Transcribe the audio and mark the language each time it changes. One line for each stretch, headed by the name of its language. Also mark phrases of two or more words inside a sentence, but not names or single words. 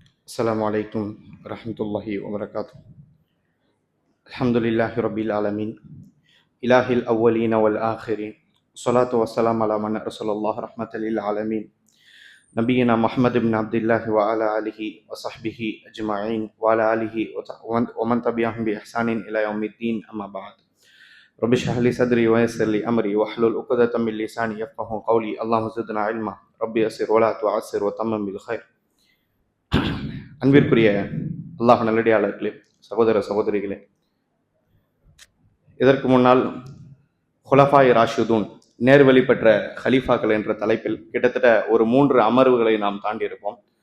Arabic: السلام عليكم ورحمة الله وبركاته. الحمد لله رب العالمين إله الأولين والآخرين الصلاة والسلام على من أرسل الله رحمة للعالمين نبينا محمد بن عبد الله وعلى آله وصحبه أجمعين وعلى آله ومن تبعهم بإحسان إلى يوم الدين أما بعد. رب اشرح لي صدري ويسر لي أمري واحلل عقدة من لساني يفقهوا قولي اللهم زدنا علما ربي يسر ولا تعسر وتمم بالخير.
Tamil: அன்பிற்குரிய அல்லாஹ் நல்லடியாளர்களே, சகோதர சகோதரிகளே, இதற்கு முன்னால் ஹுலஃபாய் ராஷிதூன் நேர்வழி பெற்ற ஹலீஃபாக்கள் என்ற தலைப்பில் கிட்டத்தட்ட ஒரு 3 அமர்வுகளை நாம் தாண்டியிருப்போம்.